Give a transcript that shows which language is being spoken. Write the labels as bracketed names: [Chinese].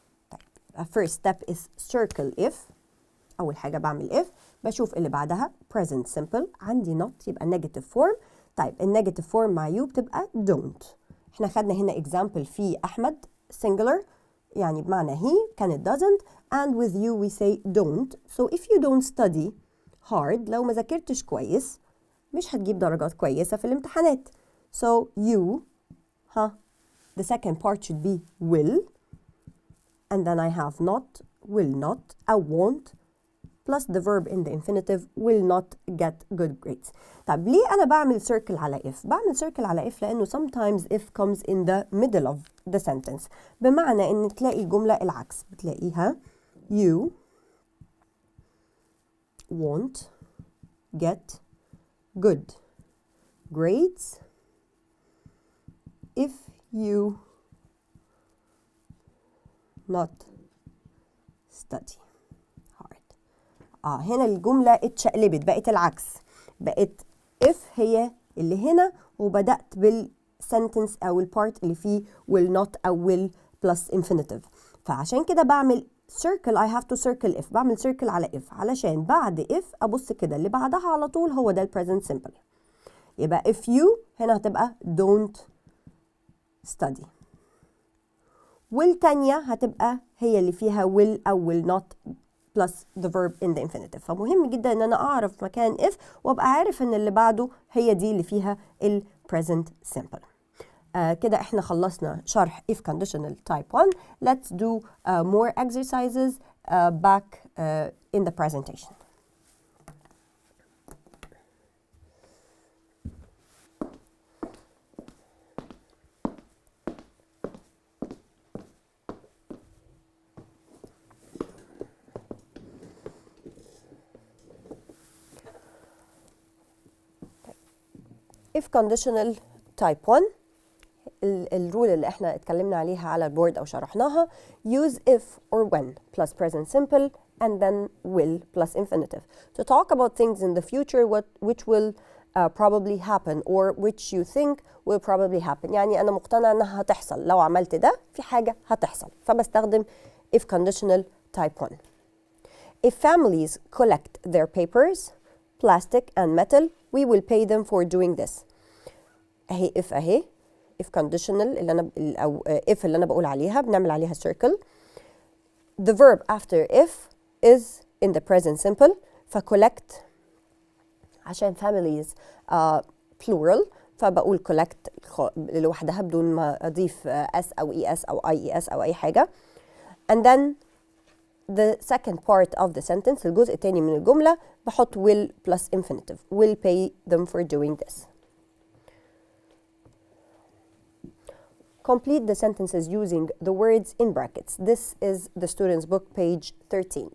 [English] طيب first step is circle if. [Arabic] أول حاجة بعمل if بشوف اللي بعدها present simple. [English] عندي not يبقى negative form. [Arabic] طيب النيجاتيف form مع you بتبقى don't. احنا خدنا هنا example في أحمد singular يعني بمعنى he كانت doesn't and [English] with you we say don't. So if you don't study hard [Arabic] لو ما ذاكرتش كويس مش هتجيب درجات كويسة في الامتحانات. [English] So you the second part should be will and then I have not, will not أو won't plus the verb in the infinitive will not get good grades. [Arabic] طب ليه أنا بعمل [English] circle على if؟ بعمل circle على if لأنه sometimes if comes in the middle of the sentence. [Arabic] بمعنى إن تلاقي الجملة العكس، بتلاقيها [English] you won't get good grades if you not study hard. [Arabic] هنا الجملة اتشقلبت بقت العكس، بقت if هي اللي هنا وبدأت بالسنتنس أو البارت اللي فيه will not أو will plus infinitive. فعشان كده بعمل circle. [English] I have to circle if. [Arabic] بعمل circle على if علشان بعد if أبص كده اللي بعدها على طول هو ده present simple. [English] يبقى if you هنا هتبقى don't study. [Arabic] والتانية هتبقى هي اللي فيها [English] will أو will not plus the verb in the infinitive. [Arabic] فمهم جدا ان انا اعرف مكان if وابقى عارف ان اللي بعده هي دي اللي فيها ال present simple. كده احنا خلصنا شرح if conditional type 1. [English] Let's do more exercises back in the presentation. if conditional type 1 [Arabic] الرول اللي احنا اتكلمنا عليها على البورد او شرحناها [English] use if or when plus present simple and then will plus infinitive to talk about things in the future which will probably happen or which you think will probably happen. [Arabic] يعني انا مقتنع انها هتحصل، لو عملت ده في حاجة هتحصل، فبستخدم if conditional type 1. [English] If families collect their papers, plastic and metal, we will pay them for doing this. [Arabic] اهي if conditional اللي انا او if اللي انا بقول عليها بنعمل عليها circle. [English] The verb after if is in the present simple. [Arabic] فcollect عشان families plural فبقول collect لوحدها بدون ما اضيف s او es او ies او اي حاجه. [English] And then the second part of the sentence [Arabic] الجزء الثاني من الجمله بحط [English] will plus infinitive. Will pay them for doing this. Complete the sentences using the words in brackets. This is the student's book page 13.